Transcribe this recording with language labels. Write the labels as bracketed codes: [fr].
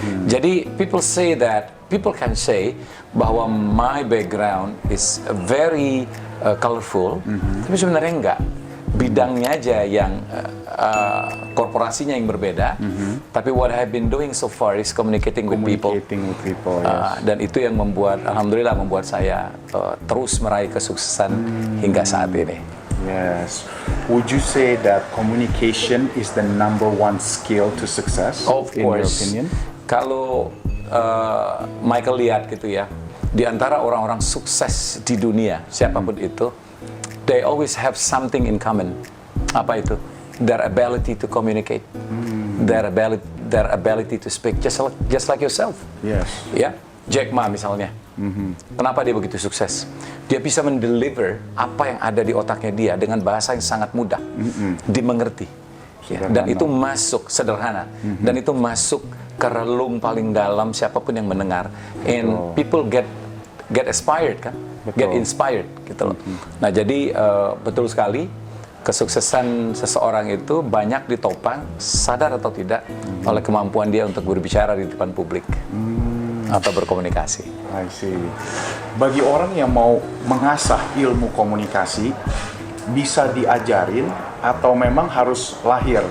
[id] Jadi [en] people can say [id] bahwa [en] my background is very colorful, [id] tapi sebenarnya enggak. Bidangnya aja yang korporasinya yang berbeda, tapi [en] what I've been doing so far is communicating with people. Yes. [id] Dan itu yang alhamdulillah membuat saya terus meraih kesuksesan hingga saat ini. [en] Yes. Would you say that communication is the number one skill to success? Of in your course. opinion? [id] Kalau Michael lihat gitu ya, di antara orang-orang sukses di dunia, siapapun itu, [en] they always have something in common. [id] Apa itu? [en] Their ability to communicate, their ability to speak, just like yourself. Yes. [id] Ya, Jack Ma misalnya. Kenapa dia begitu sukses? Dia bisa mendeliver apa yang ada di otaknya dia dengan bahasa yang sangat mudah, dimengerti. Ya, dan itu masuk sederhana, dan itu masuk ke relung paling dalam siapapun yang mendengar. [en] And people get inspired [id] kan? [en] Get inspired [id] gitu loh. Nah, jadi betul sekali kesuksesan seseorang itu banyak ditopang, sadar atau tidak, oleh kemampuan dia untuk berbicara di depan publik atau berkomunikasi. [en] I see. [id] Bagi orang yang mau mengasah ilmu komunikasi, bisa diajarin atau memang harus lahir?